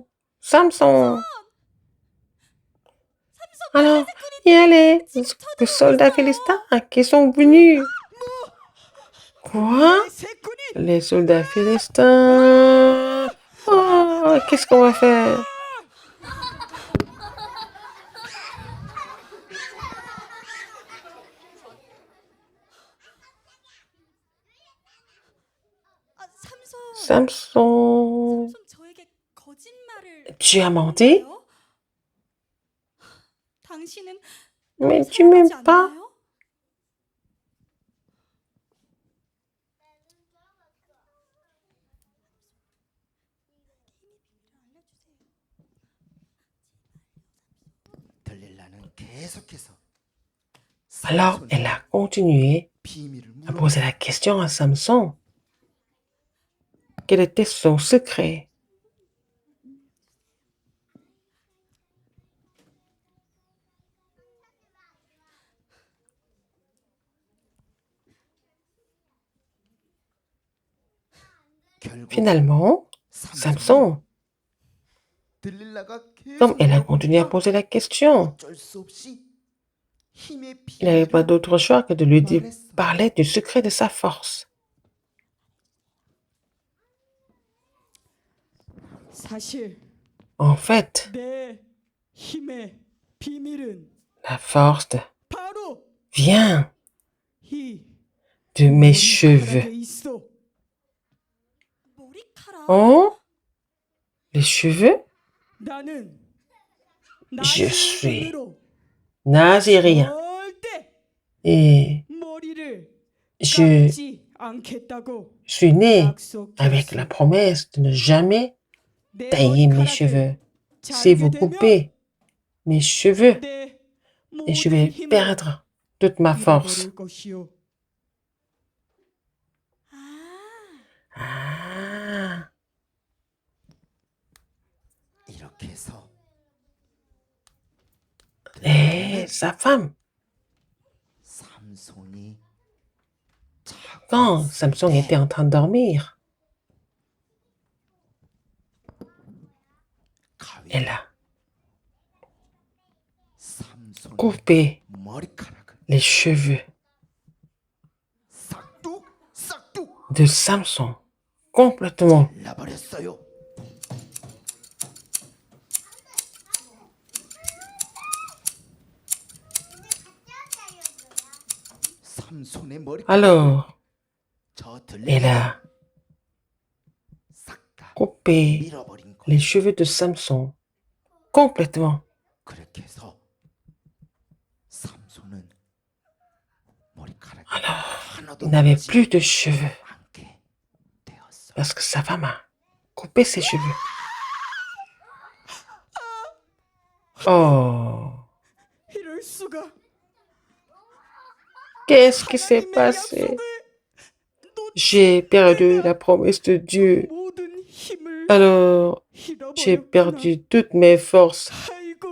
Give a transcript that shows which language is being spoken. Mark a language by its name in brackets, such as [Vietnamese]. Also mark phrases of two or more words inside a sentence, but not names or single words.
[French] Samson! Alors, il y a les soldats philistins qui sont venus. Quoi? [Korean] 새 군인 [French] Les soldats philistins. Oh, qu'est-ce qu'on va faire? [Korean] 삼손 [French] Samson, [Korean] 저에게 거짓말을 [French] tu as menti? [Korean] 해요? 당신은 [French] Mais [Korean] 나를 [French] tu m'aimes [Korean] 사랑하지 [French] pas? [Korean] 않나요? 들릴라는 계속해서 [French] Alors, elle a continué [Korean] 비밀을 [French] à [Korean] 물어. [French] poser la question à Samson. Quel était son secret? [Korean] 결국 [French] Finalement, Samson, [Korean] 들릴라가 [French] comme elle a [Korean] 계속 [French] continué à [Korean] 물어보니까 [French] poser la question, [Korean] 어쩔 수 없이 힘의 [French] il n'avait pas [Korean] 비밀을 [French] d'autre choix que de lui [Korean] 말했어. [French] parler du secret de sa force. [Korean] 사실 [French] En fait, [Korean] 내 힘의 비밀은 [French] la force [Korean] 바로 [French] vient [Korean] 이 [French] de mes [Korean] 머리카락에 [French] cheveux. [Korean] 있어. 머리카락. [French] Oh, les cheveux? [Korean] 나는 [French] Je [Korean] 나의 [French] suis [Korean] 눈으로 [French] nazérien [Korean] 절대 [French] et [Korean] 머리를 [French] je [Korean] 감지 않겠다고 [French] suis né avec la [Korean] 약속했어. [French] promesse de ne jamais [Korean] 내 [French] tailler mes [Korean] 머리카락을 [French] cheveux. Si [Korean] 자르게 [French] vous [Korean] 되면 [French] coupez mes cheveux, [Korean] 내 [French] et je [Korean] 모든 [French] vais [Korean] 힘을 [French] perdre toute ma force. [Korean] 잃어버릴 것이요. 아, [French] Ah, [Korean] 이렇게 해서 [French] et sa femme, [Korean] 삼손이 자고 [French] quand [Korean] 있을 [French] Samson [Korean] 때 [French] était en train de dormir, [Korean] 가위 [French] elle a [Korean] 삼손의 [French] coupé [Korean] 머리카락을 [French] les cheveux [Korean] 싹둑 [French] de Samson complètement. [Korean] 잘라버렸어요. 삼손의 머리카락 [French] Alors, [Korean] 저 [French] elle [Korean] 들레가 [French] a [Korean] 싹다 [French] coupé [Korean] 밀어버린 거예요. [French] les cheveux de Samson complètement. [Korean] 그렇게 해서 삼손은 머리카락이 하나도 [French] Il n'avait [Korean] 남지 [French] plus de cheveux [Korean] 않게 되었어요. [French] parce que sa femme a coupé ses cheveux. Oh, [Korean] 이럴 수가. [French] qu'est-ce qui s'est [Korean] 하나님의 [French] passé? [Korean] 약속을 [French] J'ai perdu la promesse de Dieu. [Korean] 모든 힘을 [French] Alors, j'ai [Korean] 잃어버렸구나. [French] perdu toutes mes forces. [Korean] 아이고.